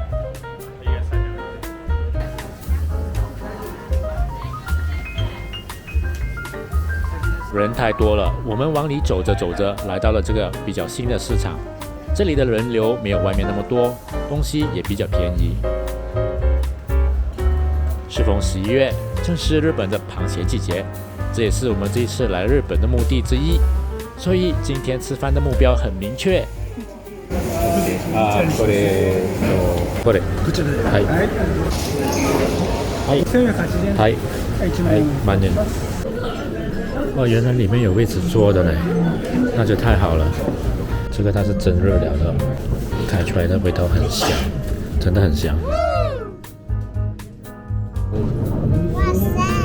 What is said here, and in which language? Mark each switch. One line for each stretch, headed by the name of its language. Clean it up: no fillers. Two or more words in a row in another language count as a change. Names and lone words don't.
Chinese: 人太多了，我们往里走着走着，来到了这个比较新的市场。这里的人流没有外面那么多，东西也比较便宜。适逢11月，正是日本的螃蟹季节，这也是我们这一次来日本的目的之一。所以今天吃饭的目标很明確。
Japanese: これ、はい、はい、
Chinese: 慢点。哦，原来里面有位置坐的嘞，那就太好了。这个它是真热了的，开出来的味道很香，真的很香。哇塞！